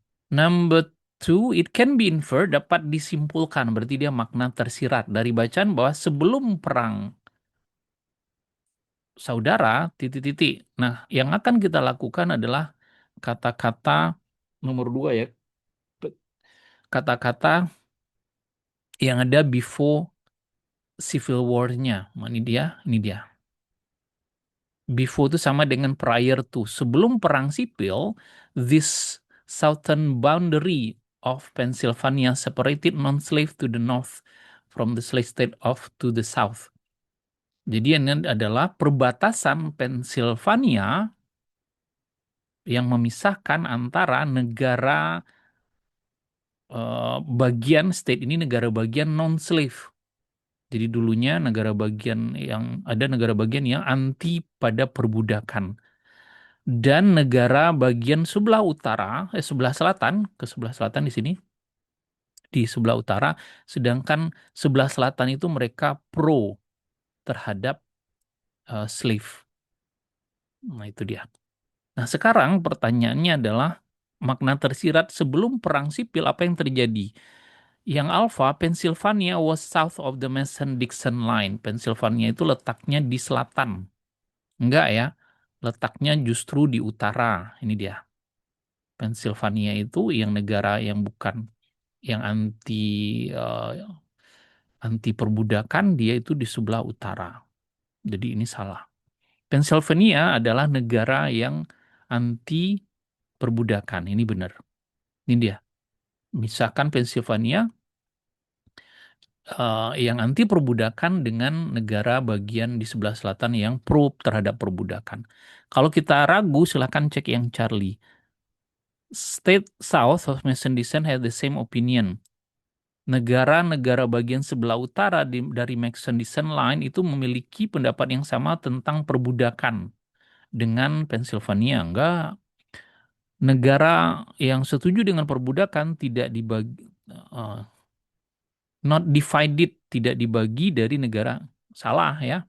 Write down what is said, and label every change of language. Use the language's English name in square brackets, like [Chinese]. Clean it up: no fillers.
[English] Number two, it can be inferred, [Indonesian] dapat disimpulkan, berarti dia makna tersirat dari bacaan bahwa sebelum perang saudara, titik-titik. Nah, yang akan kita lakukan adalah kata-kata nomor 2 ya. Kata-kata yang ada [English] before civil war- [Indonesian] nya. Ini dia, ini dia. Before itu sama dengan prior to. Sebelum perang sipil, [English] this southern boundary of Pennsylvania separated non-slave to the north from the slave state of to the south. [Indonesian] Jadi ini adalah perbatasan Pennsylvania yang memisahkan antara negara bagian state ini, negara bagian non-slave. Jadi dulunya negara bagian yang ada, negara bagian yang anti pada perbudakan. Dan negara bagian sebelah utara, sebelah selatan, ke sebelah selatan di sini, di sebelah utara, sedangkan sebelah selatan itu mereka pro terhadap slave. Nah, itu dia. Nah, sekarang pertanyaannya adalah makna tersirat sebelum perang sipil apa yang terjadi? Yang [English] alpha, Pennsylvania was south of the Mason-Dixon line. [Indonesian] Pennsylvania itu letaknya di selatan. Enggak ya, letaknya justru di utara. Ini dia. Pennsylvania itu yang negara yang bukan, yang anti perbudakan, dia itu di sebelah utara. Jadi ini salah. Pennsylvania adalah negara yang anti perbudakan. Ini benar. Ini dia. Misalkan Pennsylvania yang anti perbudakan dengan negara bagian di sebelah selatan yang pro terhadap perbudakan. Kalau kita ragu, silahkan cek yang Charlie. [English] State South of Mason-Dixon had the same opinion. [Indonesian] Negara-negara bagian sebelah utara dari Mason-Dixon line itu memiliki pendapat yang sama tentang perbudakan dengan Pennsylvania. Enggak. Negara yang setuju dengan perbudakan tidak dibagi, uh, [English] not divided, [Indonesian] tidak dibagi dari negara salah ya.